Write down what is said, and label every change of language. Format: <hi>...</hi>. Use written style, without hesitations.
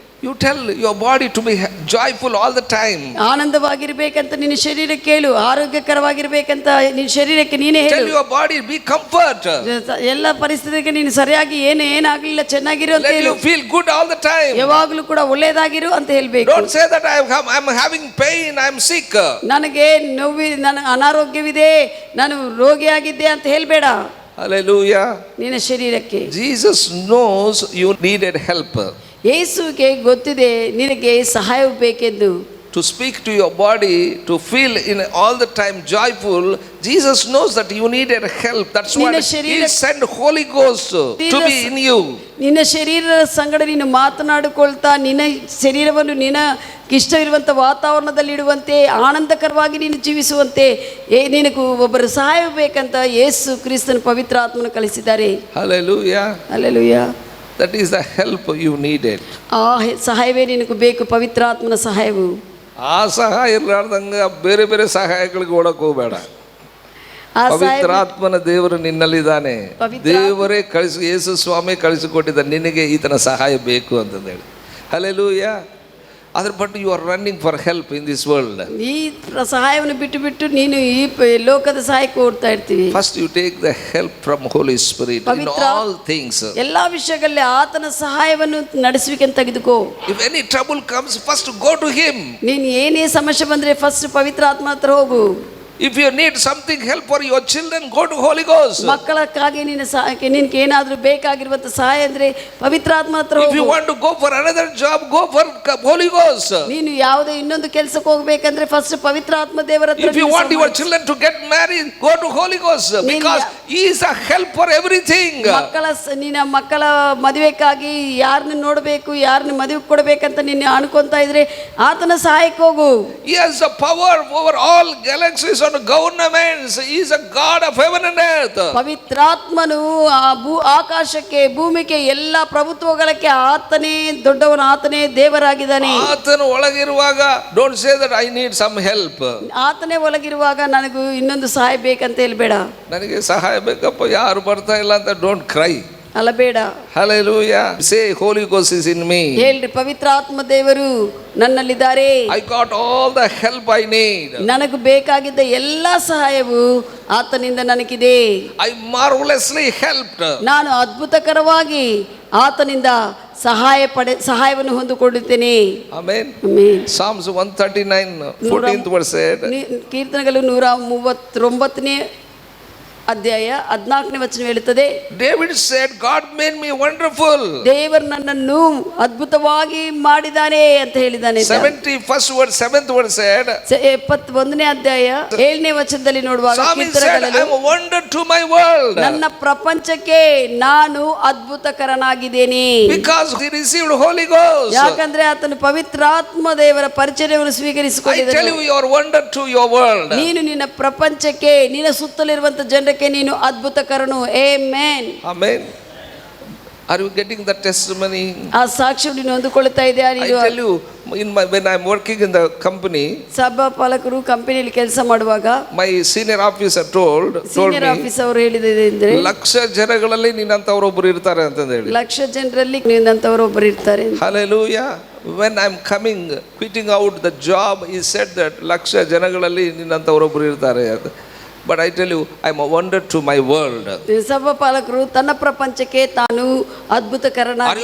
<en>You tell your body to be joyful all the time.</en> <kn>ಆನಂದವಾಗಿರ್ಬೇಕಂತ ನಿನ್ನ ಶರೀರಕ್ಕೆ ಹೇಳು. ಆರೋಗ್ಯಕರವಾಗಿರ್ಬೇಕಂತ ನಿನ್ನ ಶರೀರಕ್ಕೆ ನೀನೇ ಹೇಳು.</kn> <en>Tell your body be comfort.</en> <kn>ಎಲ್ಲ ಪರಿಸ್ಥಿತಿಗೆ ನೀನು ಸರಿಯಾಗಿ ಏನಾಗಲಿಲ್ಲ ಚೆನ್ನಾಗಿರು ಅಂತ ಹೇಳು.</kn> <en>Let you feel good all the time.</en> <kn>ಯಾವಾಗಲೂ ಕೂಡ ಒಳ್ಳೆಯದಾಗಿರು ಅಂತ ಹೇಳ್ಬೇಕು.</kn> <en>Don't say that I'm having pain, I'm sick.</en> <kn>ನನಗೆ ನನಗೆ ಅನಾರೋಗ್ಯವಿದೆ, ನಾನು ರೋಗಿಯಾಗಿದ್ದೆ ಅಂತ ಹೇಳ್ಬೇಡ.</kn> <en>Hallelujah.</en> <kn>ನಿನ್ನ ಶರೀರಕ್ಕೆ</kn> <en>Jesus knows you needed help.</en> <kn>ಯೇಸುವಿಗೆ ಗೊತ್ತಿದೆ ನಿನಗೆ ಸಹಾಯ ಬೇಕೆಂದು.</kn> <en>To speak to your body, to feel in all the time joyful, Jesus knows that you needed help. That's why He sent Holy Ghost to be in you.</en> <kn>ನಿನ್ನ ಶರೀರದ ಸಂಗಡ ನೀನು ಮಾತನಾಡಿಕೊಳ್ತಾ ನಿನ್ನ ಶರೀರವನ್ನು ನಿನಗೆ ಇಷ್ಟವಿರುವಂಥ ವಾತಾವರಣದಲ್ಲಿ ಇಡುವಂತೆ ಆನಂದಕರವಾಗಿ ನೀನು ಜೀವಿಸುವಂತೆ ನಿನಗೂ ಒಬ್ಬರು ಸಹಾಯ ಬೇಕಂತ ಯೇಸು ಕ್ರಿಸ್ತನ ಪವಿತ್ರ ಆತ್ಮನ ಕಳಿಸಿದ್ದಾರೆ.</kn> <en>Hallelujah. Hallelujah. That is the help you needed.</en> <kn>ಆ ಸಹಾಯವೇ ನಿನಗೆ ಬೇಕು, ಪವಿತ್ರ ಆತ್ಮನ ಸಹಾಯವು. ಆ ಸಹಾಯ ಇರಲಾರ್ದಂಗ ಬೇರೆ ಬೇರೆ ಸಹಾಯಗಳಿಗೆ ಓಡಕ್ಕೆ ಹೋಗಬೇಡ. ಪವಿತ್ರ ಆತ್ಮನ ದೇವರು ನಿನ್ನಲ್ಲಿದ್ದಾನೆ. ದೇವರೇ ಯೇಸು ಸ್ವಾಮಿ ಕಳಿಸಿಕೊಟ್ಟಿದ್ದ ನಿನಗೆ ಈತನ ಸಹಾಯ ಬೇಕು ಅಂತಂದೇಳಿ. Hallelujah.</kn> <en>ಅದ್ರ but you are running for help in this world.</en> <kn>ಈ ಸಹಾಯವನ್ನು ಬಿಟ್ಟು ನೀನು ಈ ಲೋಕದ ಸಹಾಯಕ್ಕೆ ಓಡ್ತಾ ಇರ್ತೀವಿ.</kn> <en>First you take the help from Holy Spirit in all things.</en> <kn>ಎಲ್ಲಾ ವಿಷಯಗಳಲ್ಲಿ ಆತನ ಸಹಾಯವನ್ನು ನಡೆಸುವಿಕೆ ತೆಗೆದುಕೋ.</kn> <en>If any trouble comes first go to him.</en> <kn>ನೀನು ಏನೇ ಸಮಸ್ಯೆ ಬಂದ್ರೆ ಫಸ್ಟ್ ಪವಿತ್ರ ಆತ್ಮ ಹತ್ರ ಹೋಗು.</kn> <en>If you need something help for your children, go to Holy Ghost.</en> <kn>ಮಕ್ಕಳಕ್ಕಾಗಿ ನಿನ್ನ ಸಹಾಯಕ್ಕೆ ನಿನ್ಗೆ ಏನಾದರೂ ಬೇಕಾಗಿರುವಂತ ಸಹಾಯ ಅಂದ್ರೆ ಪವಿತ್ರಾತ್ಮ ಹತ್ರ</kn> <en>If you</en> <kn>ಹೋಗು.</kn> <en>want to go for another job, go for Holy Ghost.</en> <kn>ನೀನು ಯಾವುದೇ ಇನ್ನೊಂದು ಕೆಲಸಕ್ಕೆ ಹೋಗ್ಬೇಕಂದ್ರೆ ಫಸ್ಟ್ ಪವಿತ್ರಾತ್ಮ ದೇವರ ಹತ್ರ</kn> <en>If you</en> <kn>ನೀನು</kn> <en>want your children to get married, go to Holy Ghost, because He is a help for everything.</en> <kn>ನಿನ್ನ ಮಕ್ಕಳ ಮದುವೆಗಾಗಿ ಯಾರನ್ನ ನೋಡಬೇಕು ಯಾರನ್ನ ಮದುವೆ ಕೊಡಬೇಕಂತ ನೀನು ಅನ್ಕೊಂತ ಇದ್ರೆ ಆತನ ಸಹಾಯಕ್ಕೆ ಹೋಗು.</kn> <en>He has the power over all galaxies and governments. He is a God of heaven and earth.</en> <kn>ಪವಿತ್ರಾತ್ಮನು ಆಕಾಶಕ್ಕೆ ಭೂಮಿಗೆ ಎಲ್ಲ ಪ್ರಭುತ್ವಗಳಿಗೆ ಆತನೇ ದೊಡ್ಡವನು, ಆತನೇ ದೇವರಾಗಿದ್ದಾನೆ. ಆತನು ಒಳಗಿರುವಾಗ</kn> <en>don't say that I need some help.</en> <kn>ಆತನೇ ಒಳಗಿರುವಾಗ ನನಗೂ ಇನ್ನೊಂದು ಸಹಾಯ ಬೇಕಂತ ಹೇಳ್ಬೇಡ. ನನಗೆ ಸಹಾಯ ಬೇಕಪ್ಪ ಯಾರು ಬರ್ತಾ ಇಲ್ಲ ಅಂತ</kn> <en>don't cry.</en> <kn>ಅಲ್ಲಬೇಡ.</kn> <en>Hallelujah. Say Holy Ghost is in me.</en> <kn>ಹೇಳ್ರಿ ಪವಿತ್ರಾತ್ಮ ದೇವರು ನನ್ನಲ್ಲಿದ್ದಾರೆ.</kn> <en>I got all the help I need.</en> <kn>ನನಗೆ ಬೇಕಾಗಿದ್ದ ಎಲ್ಲ ಸಹಾಯವು ಆತನಿಂದ ನನಗಿದೆ.</kn> <en>I marvelously helped.</en> <kn>ನಾನು ಅದ್ಭುತಕರವಾಗಿ ಆತನಿಂದ ಸಹಾಯವನ್ನು ಹೊಂದಿಕೊಂಡಿದ್ದೇನೆ.</kn> <en>Amen. Psalms 139 14th verse said.</en> <kn>ಕೀರ್ತನೆಗಳು 139ನೇ ಅಧ್ಯಾಯ 14ನೇ ವಚನ ಹೇಳುತ್ತದೆ,</kn> <en>David said, God made me wonderful.</en> <kn>ದೇವರು ನನ್ನನ್ನು ಅದ್ಭುತವಾಗಿ ಮಾಡಿದ್ದಾನೆ ಅಂತ ಹೇಳಿದ್ದಾನೆ.</kn> <en>71st verse 7th verse said,</en> <kn>71ನೇ ಅಧ್ಯಾಯ 7ನೇ ವಚನದಲ್ಲಿ ನೋಡುವಾಗ</kn> <en>I am a wonder to my world.</en> <kn>ನನ್ನ ಪ್ರಪಂಚಕ್ಕೆ ನಾನು ಅದ್ಭುತಕರನಾಗಿದ್ದೇನೆ.</kn> <en>Because he received Holy Ghost.</en> <kn>ಯಾಕಂದ್ರೆ ಆತನು ಪವಿತ್ರಾತ್ಮ ದೇವರ ಪರಿಚಯವನ್ನು</kn> <en>I</en> <kn>ಸ್ವೀಕರಿಸಿಕೊಂಡಿದ್ದಾನೆ.</kn> <en>tell you, you are wonder to your world.</en> <kn>ನೀನು ನಿನ್ನ ಪ್ರಪಂಚಕ್ಕೆ ನಿನ್ನ ಸುತ್ತಲಿರುವಂತ ಜನರಿಗೆ ನೀನು ಅದ್ಭುತಕರನು. Amen.</kn> <en>Amen. Are you getting the testimony?</en> <kn>ಆ ಸಾಕ್ಷ್ಯವನ್ನು ನೀನು ಹೊಂದಿಕೊಳ್ಳುತ್ತಾ ಇದೆಯಾ?</kn> <en>I tell you, when I am working in the company,</en> <kn>ಸಭಾ ಪಾಲಕರು ಕಂಪನಿಯಲ್ಲಿ ಕೆಲಸ ಮಾಡುವಾಗ</kn> <en>my senior officer told senior me,</en> <kn>officer ಅವರು ಹೇಳಿದೆ ಅಂದ್ರೆ, ಲಕ್ಷ ಜನಗಳಲ್ಲಿ ನಿನ್ನಂತವರು ಒಬ್ಬರು ಇರ್ತಾರೆ ಅಂತ ಹೇಳಿ. ಲಕ್ಷ ಜನರಲ್ಲಿ ನಿನ್ನಂತವರು ಒಬ್ಬರು ಇರ್ತಾರೆ.</kn> <en>Hallelujah. When I am quitting out the job, he said that</en> <kn>lakh ಜನಗಳಲ್ಲಿ ನಿನ್ನಂತವರು ಒಬ್ಬರು ಇರ್ತಾರೆ ಅಂತ.</kn> <en>But I tell you, I am a wonder to my world.</en> <kn>ಸಭಾ ಪಾಲಕರು ತನ್ನ ಪ್ರಪಂಚಕ್ಕೆ ತಾನು ಅದ್ಭುತಕರನಾಗಿ.</kn>